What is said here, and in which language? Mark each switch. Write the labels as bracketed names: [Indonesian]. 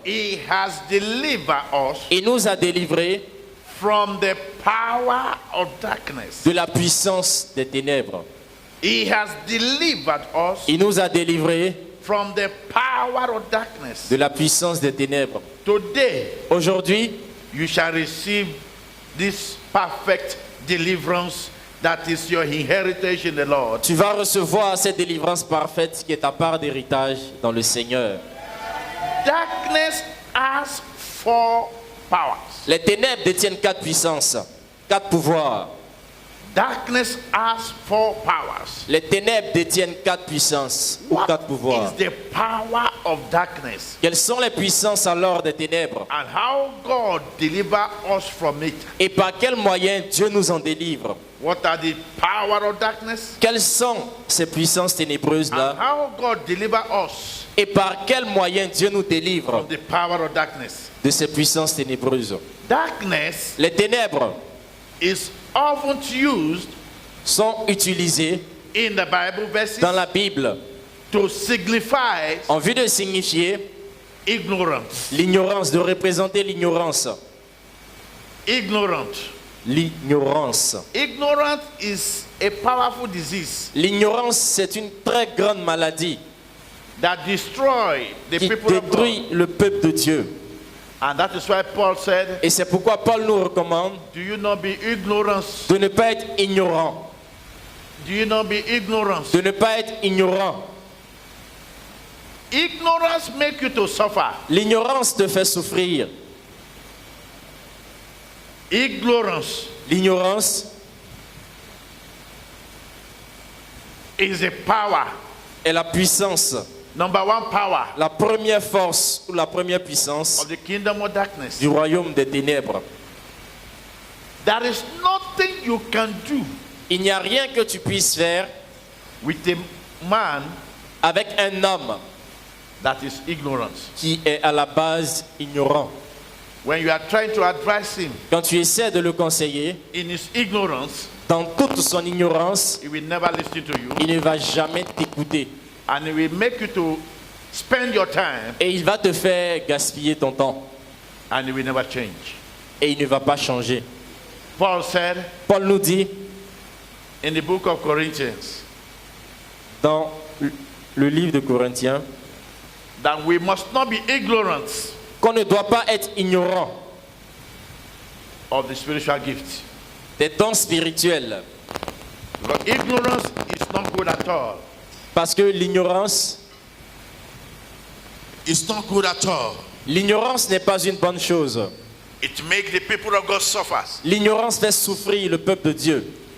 [English] He has delivered us [French] et nous a délivrés [English] from the power of darkness. [French] de la puissance des ténèbres. [English] He has delivered us [French] Il nous a délivrés [English] from the power of darkness. [French] de la puissance des ténèbres. [English] Today, [French] Aujourd'hui, [English] you shall receive this perfect deliverance that is your inheritance in the Lord. [French] tu vas recevoir cette délivrance parfaite qui est ta part d'héritage dans le Seigneur. [English] Darkness has four powers. [French] Les ténèbres détiennent 4 puissances, 4 pouvoirs. [English] Darkness has four powers. [French] Les ténèbres détiennent 4 puissances ou 4 pouvoirs. [English] What is the power of darkness? [French] Quelles sont les puissances alors des ténèbres? [English] And how God deliver us from it? [French] Et par quels moyens Dieu nous en délivre? [English] What are the power of darkness? [French] Quelles sont ces puissances [English] And [French] ténébreuses-là? [English] how God deliver us [French] Et par quels moyens Dieu nous délivre [English] from the power of darkness? [French] de ces puissances ténébreuses? [English] Darkness [French] Les ténèbres [English] is often used [French] sont utilisés [English] in the Bible verses [French] dans la Bible [English] to signify [French] en vue de signifier [English] ignorance. [French] l'ignorance, de représenter l'ignorance. [English] Ignorant. [French] L'ignorance. [English] Ignorance is a powerful disease [French] L'ignorance, c'est une très grande maladie [English] that destroys the [French] qui [English] people of God. [French] détruit le peuple de Dieu. [English] And that is why Paul said, [French] Et c'est pourquoi Paul nous recommande [English] do you not be ignorance? [French] de ne pas être ignorant. [English] Do you not be ignorance? [French] De ne pas être ignorant. [English] Ignorance make you to suffer. [French] L'ignorance te fait souffrir. [English] Ignorance [French] L'ignorance [English] is a power. [French] est la puissance, [English] Number one power [French] la première force ou la première puissance [English] of the kingdom of darkness. [French] du royaume des ténèbres. [English] There is nothing you can do [French] Il n'y a rien que tu puisses faire [English] with a man [French] avec un homme [English] that is ignorance. [French] qui est à la base ignorant. [English] When you are trying to advise him [French] Quand tu essaies de le conseiller, [English] in his ignorance, [French] dans toute son ignorance, [English] he will never listen to you, [French] il ne va jamais t'écouter. [English] and he will make you to spend your time, [French] Et il va te faire gaspiller ton temps. [English] and he will never change. [French] Et il ne va pas changer. [English] Paul said [French] Paul nous dit [English] in the book of Corinthians [French] dans le livre de Corinthiens [English] that we must not be ignorant [French] qu'on ne doit pas être ignorant [English] of the spiritual gift. [French] des dons spirituels. [English] Because ignorance is not good at all. [French] Parce que l'ignorance [English] It's not good at all. [French] L'ignorance n'est pas une bonne chose. [English] It makes the people of God suffer. [French] L'ignorance fait souffrir le peuple de Dieu.